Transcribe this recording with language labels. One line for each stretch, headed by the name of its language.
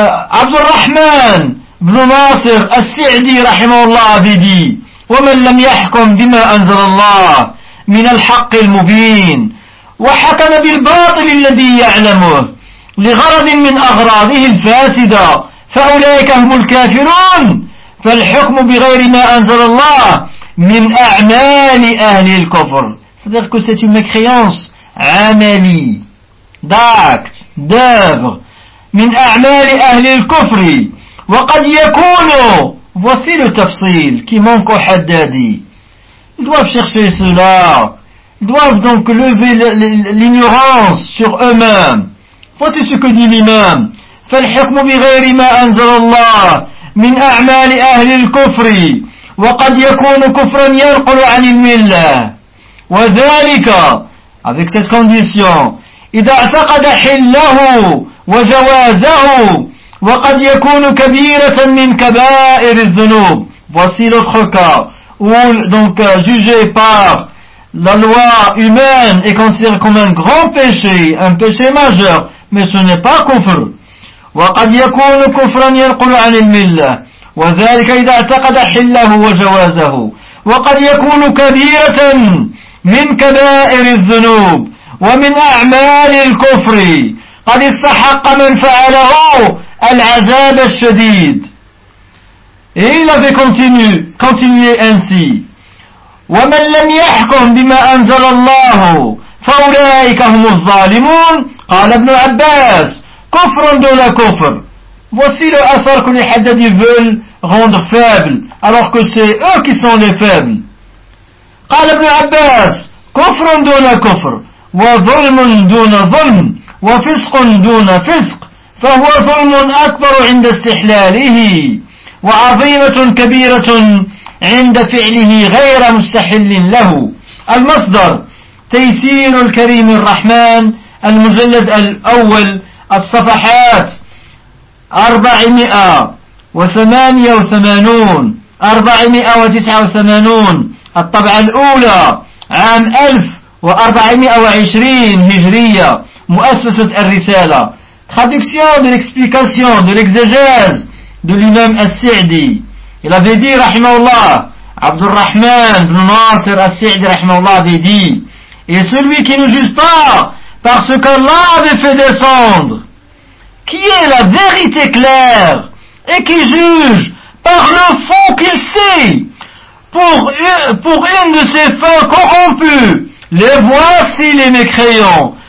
Arabic: Abdurrahman ibn Nasir al-Sa'di rahimahullah
French: avait dit,
Arabic: وَمَنْ لَمْ يَحْكُمْ بِمَا أَنْزَلَ اللَّهُ مِنَ الْحَقِّ الْمُبِينِ وَحَكَمَ بِالْبَاطِلِ الَّذِي يَعْلَمُهُ لِغَرَضٍ مِنْ أَغْرَاضِهِ الْفَاسِدَةِ فَأُولَئِكَ هُمُ الْكَافِرُونَ فَالْحُكْمُ بِغَيْرِ مَا أَنْزَلَ اللَّهُ مِنْ أَعْمَالِ أَهْلِ الْكُفْرِ.
French: C'est-à-dire que c'est une mécréance amali, d'acte, d'œuvre,
Arabic: min a'mali ahli al-kufri, وقد يكون
French: voici le tafsil qui manque au haddadi. Ils doivent chercher cela. Ils doivent donc lever l'ignorance sur eux-mêmes. Voici ce que dit l'imam.
Arabic: فالحكم بغير ما أنزل الله من أعمال أهل الكفر وقد يكون كفرا ينقل عن الملة وذلك
French: avec cette condition
Arabic: إذا اعتقد حله وجوازه وقد يكون كبيرة من كبائر الذنوب.
French: Voici l'autre cas où donc jugé par la loi humaine est considéré comme un grand péché, un péché majeur, mais ce n'est pas kufr.
Arabic: وقد يكون كفرا ينقل عن الملة وذلك إذا اعتقد حله وجوازه وقد يكون كبيرة من كبائر الذنوب ومن أعمال الكفر قد استحق من فعله العذاب الشديد.
French: Il avait continué ainsi.
Arabic: ومن لم يحكم بما أنزل الله فأولئك هم الظالمون. قال ابن عباس كفر دون كفر.
French: Voici le hasard que les haddadis veulent rendre faible, alors que c'est eux qui sont les faibles.
Arabic: قال ابن عباس كفر دون كفر وظلم دون ظلم وفسق دون فسق فهو ظلم أكبر عند استحلاله وعظيمة كبيرة عند فعله غير مستحل له. المصدر تيسير الكريم الرحمن المجلد الأول الصفحات 489 الطبعة الأولى عام 1420 هجرية مؤسسة الرسالة.
French: Traduction de l'explication de l'exégèse de l'imam As-Sidi. Il avait dit, rahimahullah, Abdul Rahman ibn Nasir As-Sidi, rahimahullah, avait dit, et celui qui ne juge pas par ce qu'Allah avait fait descendre, qui est la vérité claire, et qui juge par le fond qu'il sait, pour une de ses fins corrompues, les voici les mécréants.